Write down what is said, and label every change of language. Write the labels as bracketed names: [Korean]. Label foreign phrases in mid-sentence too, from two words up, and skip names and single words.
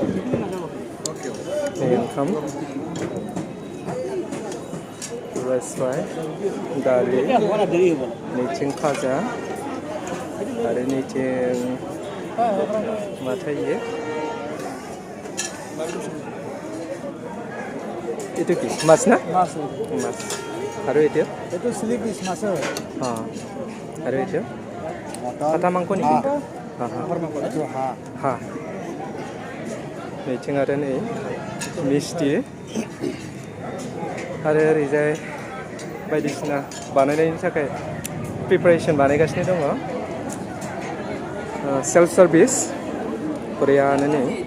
[Bodo] नै ओंखाम राइस दालि नैथिं भाजा आरो नैथिं मा थायो itu [Assamese] কি মাছ না মাছ আৰু এইটো [English] slip fish [Assamese] মাছ আৰু এইটো হাঁহ মাংস নেকি হাঁহ [Bodo] नैथिं आरो नै मिस्टि आरो ओरैजाय बायदिसिना बानायनायनि थाखाय प्रिपारेसन बानायगासिनो दङ [English] self service [Bodo] बरियानो नै